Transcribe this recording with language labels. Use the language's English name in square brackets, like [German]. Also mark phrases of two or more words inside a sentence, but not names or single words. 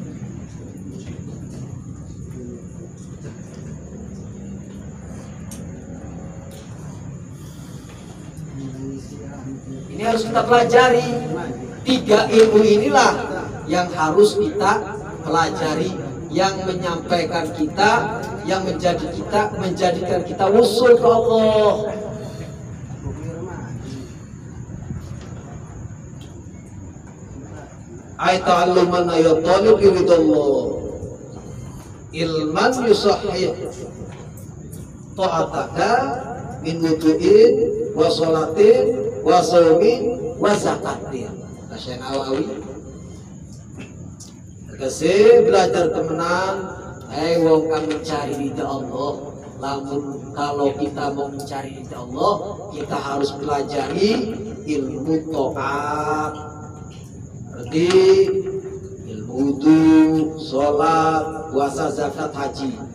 [Indonesian] Ini harus kita pelajari. Tiga ilmu inilah yang harus kita pelajari, yang menyampaikan kita, yang menjadikan kita wusul ke Allah. [Arabic] أي تعلمًا يطلب رضا الله، علمًا يصحح طاعتك من وضوءٍ وصلاةٍ وصومٍ وزكاةٍ. [Javanese] Syekh Nawawi tegese belajar temenan, wong kang mencari ridha Allah. [Indonesian] Namun kalau kita mau mencari ridha Allah, kita harus pelajari ilmu taat. Berarti ilmu wudu, sholat, puasa, zakat, haji.